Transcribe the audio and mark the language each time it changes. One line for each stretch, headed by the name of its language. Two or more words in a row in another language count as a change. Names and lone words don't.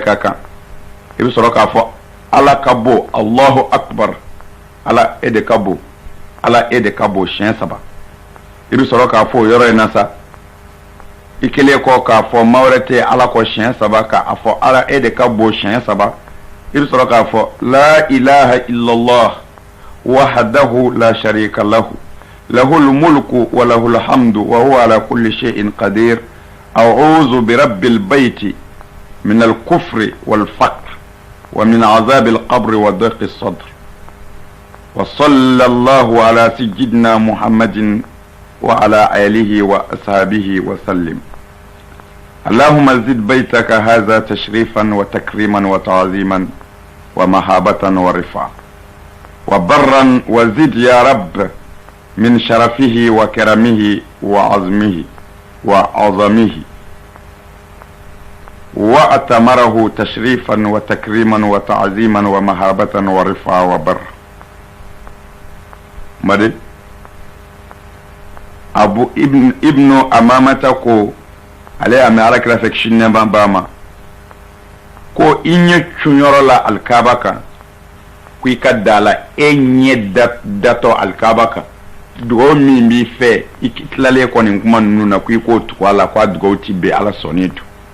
Bambara: ka kan i bɛ sɔrɔ k'a fɔ ala ka bon
Arabic: الله أكبر
Bambara: ala de ka bon ala de ka bon siɲɛ saba i bɛ sɔrɔ k'a fɔ o yɔrɔ in na sa i kelen kɔ k'a fɔ maa wɛrɛ tɛ ala kɔ siɲɛ saba k'a fɔ ala de ka bon siɲɛ saba i bɛ sɔrɔ k'a fɔ
Arabic: لا إله إلا الله وحده لا شريك له له الملك وله الحمد وهو على كل شيء قدير أعوذ برب البيت من الكفر والفقر ومن عذاب القبر وضيق الصدر وصلى الله على سيدنا محمد وعلى آله وأصحابه وسلم اللهم زد بيتك هذا تشريفا وتكريما وتعظيما ومهابة ورفعة وبرا وزد يا رب من شرفه وكرمه وعظمه وعظمه وأتمره تشريفا وتكريما وتعظيما ومهابة ورفعة وبر مدي أبو ابن أمامتكو
Bambara: ale ame ala kira fɛ kisi nɛma ba ma ko i ɲɛ cunyɔrɔ la alikaba kan ko i ka da la e ɲɛ datɔ alikaba kan dugawu min b'i fɛ i tilalen kɔni kuma ninnu na ko i k'o tugu a la ko a dugawu ti bɛn ala sɔnni to